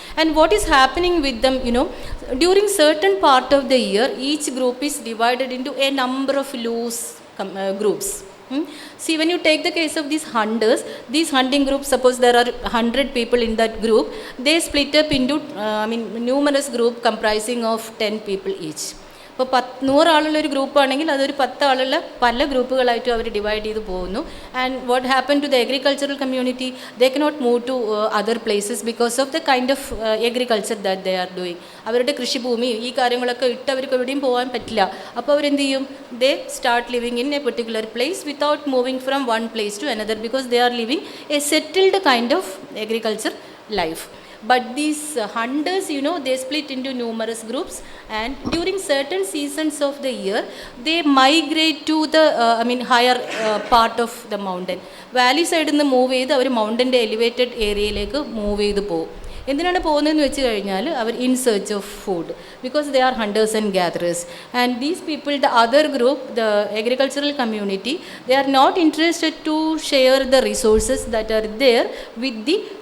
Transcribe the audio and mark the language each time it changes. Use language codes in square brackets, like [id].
[en] And what is happening with them, during certain part of the year, each group is divided into a number of loose groups. See, when you take the case of these hunters, these hunting groups, suppose there are 100 people in that group, they split up into numerous group comprising of 10 people each. [ml] ഇപ്പോൾ 100 ആളുള്ള ഒരു ഗ്രൂപ്പാണെങ്കിൽ അതൊരു 10 ആളുള്ള പല ഗ്രൂപ്പുകളായിട്ടും അവർ divide ചെയ്ത് പോകുന്നു. [en] And what happen to the agricultural community? They cannot move to other places because of the kind of agriculture that they are doing. [ml] അവരുടെ കൃഷിഭൂമി ഈ കാര്യങ്ങളൊക്കെ ഇട്ട് അവർക്ക് എവിടെയും പോകാൻ പറ്റില്ല. അപ്പോൾ അവരെന്ത് ചെയ്യും? [en] They start living in a particular place without moving from one place to another because they are living a settled kind of agriculture life. But these hunters, they split into numerous groups, and during certain seasons of the year, they migrate to the higher part of the mountain. [ml] Valley side നിന്ന് move ചെയ്ത് അവർ മൗണ്ടൻ്റെ elevated ഏരിയയിലേക്ക് move ചെയ്ത് പോകും. എന്തിനാണ് പോകുന്നതെന്ന് വെച്ച് കഴിഞ്ഞാൽ അവർ [en] In search of food, because they are hunters and gatherers. And these people, the other group, the agricultural community, they are not interested to share the resources that are there with the